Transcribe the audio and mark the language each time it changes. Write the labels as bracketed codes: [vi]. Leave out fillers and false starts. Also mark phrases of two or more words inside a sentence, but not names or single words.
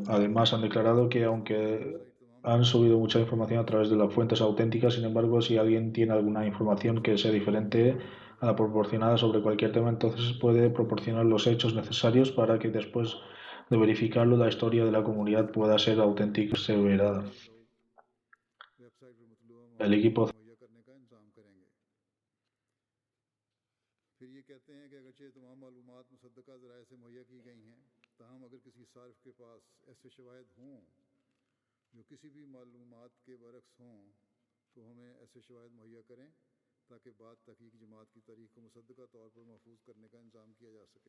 [es] Además, han declarado que aunque Han subido mucha información a través de las fuentes auténticas. Sin embargo, si alguien tiene alguna información que sea diferente a la proporcionada sobre cualquier tema, entonces puede proporcionar los hechos necesarios para que después de verificarlo la historia de la comunidad pueda ser auténtica y aseverada. [ur] ویب سائٹ پر مطلوبہ [es] El [ur] मवाद [es] equipo [ur] مہیا کرنے کا انتظام کریں گے۔ پھر یہ کہتے ہیں کہ اگرچہ تمام معلومات مصدقہ ذرائع سے مہیا کی گئی ہیں، تاہم اگر کسی صارف کے پاس ایسے شواہد ہوں جو کسی بھی معلومات کے برعکس ہوں تو ہمیں ایسے شواہد مہیا کریں تاکہ بعد تحقیق جماعت کی تاریخ کو مصدقہ طور پر محفوظ کرنے کا انتظام کیا جا سکے.